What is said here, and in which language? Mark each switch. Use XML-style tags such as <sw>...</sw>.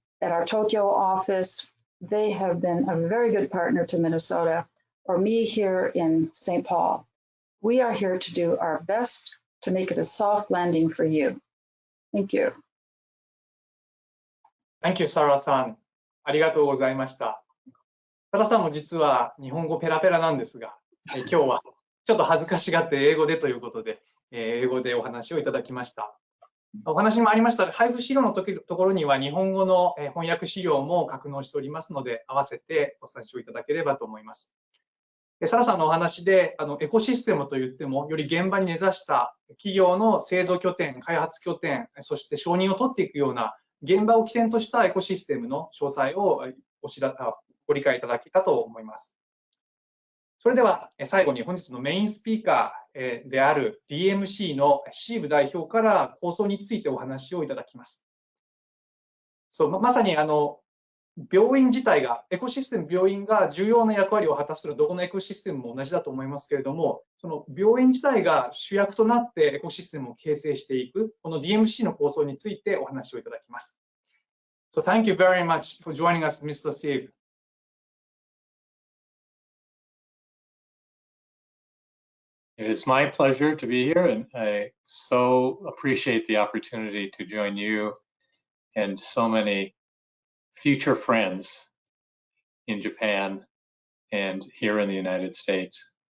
<en>at our Tokyo office. They have been a very good partner to Minnesota, or me here in St. Paul. We are here to do our best to make it a soft landing for you. Thank you. Thank you, サラさん。</en> <ja>ありがとうございました。サラさんも実は日本語ペラペラなんですが、今日はちょっと恥ずかしがって英語でということで、英語でお話をいただきました。お話もありました配布資料のところには日本語の翻訳資料も格納しておりますので、合わせてご参照いただければと思います。サラさんのお話でエコシステムといってもより現場に根ざした企業の製造拠点、開発拠点、そして承認を取っていくような現場を起点としたエコシステムの詳細をご理解いただけたと思います。それでは最後に本日のメインスピーカーである DMC のシーブ代表から構想についてお話をいただきます。まさに病院自体が、エコシステム病院が重要な役割を果たするどこのエコシステムも同じだと思いますけれども、その病院自体が主役となってエコシステムを形成していく、この DMC の構想についてお話をいただきます。</ja> <en>So thank you very much for joining us, Mr. Steve. It is my pleasure to be here, and I so appreciate the opportunity to join you and so many future friends in Japan and here in the United States.</en>